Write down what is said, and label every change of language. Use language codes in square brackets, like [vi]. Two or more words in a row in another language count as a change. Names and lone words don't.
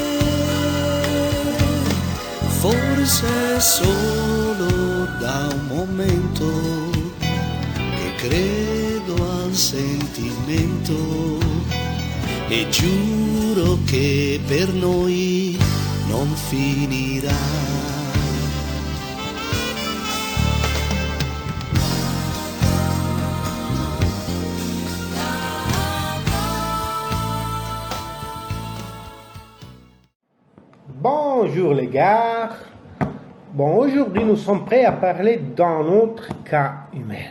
[it] Forse è solo da un momento che credo al sentimento e giuro che per noi non finirà. [fr] Bonjour les gars. Bon, aujourd'hui nous sommes prêts à parler d'un autre cas humain.